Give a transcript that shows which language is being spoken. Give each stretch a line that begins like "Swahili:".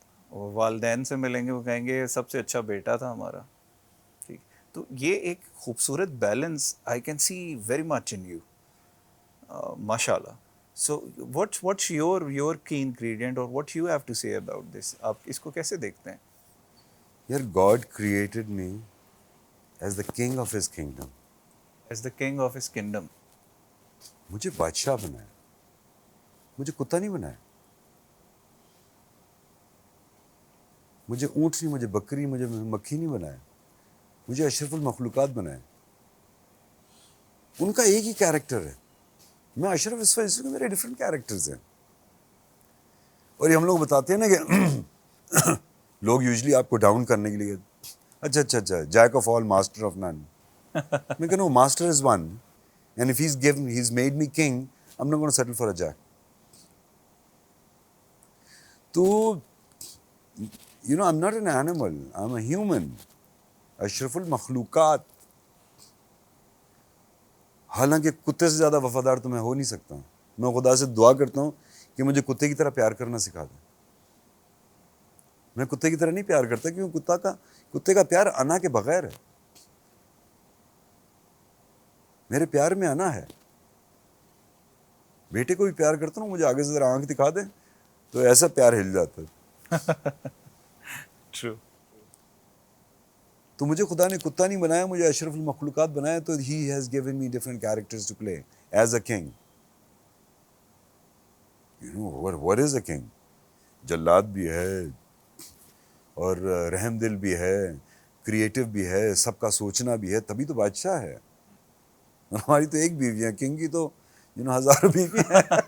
Urdu: اور والدین سے ملیں گے وہ کہیں گے سب سے اچھا بیٹا تھا ہمارا. ٹھیک, تو یہ ایک خوبصورت balance
English: I can see very much in you,
Urdu: ماشاء اللہ.
English: so what's your key ingredient اور what you have to say about this,
Urdu: آپ اس کو کیسے دیکھتے ہیں؟
English: Yet God created me as the king of his kingdom. As the king of his kingdom.
Urdu: مجھے بادشاہ بنایا, مجھے کتا نہیں بنایا. مجھے اونٹ نہیں, مجھے بکری, مجھے مکھی نہیں بنایا. مجھے اشرف المخلوقات بنایا. ان کا ایک ہی کیریکٹر ہے, میں اشرف اس کے میرے ڈفرینٹ کیریکٹرز ہیں. اور یہ ہم لوگ بتاتے ہیں نا کہ لوگ یوزلی آپ کو ڈاؤن کرنے کے لیے, اچھا
English: Jack of all master of none.
Urdu: میں کہنا
English: Master is one and if he's made me king, I'm not going to settle for a jack. تو I'm not an animal, I'm a human.
Urdu: اشرف المخلوقات. حالانکہ کتے سے زیادہ وفادار تو میں ہو نہیں سکتا. میں خدا سے دعا کرتا ہوں کہ مجھے کتے کی طرح پیار کرنا سکھا دیں. میں کتے کی طرح نہیں پیار کرتا کیونکہ کتے کا پیار انا کے بغیر ہے. میرے پیار میں انا ہے. بیٹے کو بھی پیار کرتا ہوں, مجھے آگے سے ذرا آنکھ دکھا دیں تو ایسا پیار ہل جاتا ہے. ٹرو. تو مجھے خدا نے کتا نہیں بنایا, مجھے اشرف المخلوقات بنایا.
English: تو he has given me different characters to play as a king. What is a king?
Urdu: جلاد بھی ہے اور رحم دل بھی ہے, کریٹو بھی ہے, سب کا سوچنا بھی ہے, تبھی تو بادشاہ ہے. ہماری تو ایک بیوی ہے, کنگ کی تو ہزاروں بیوی ہیں.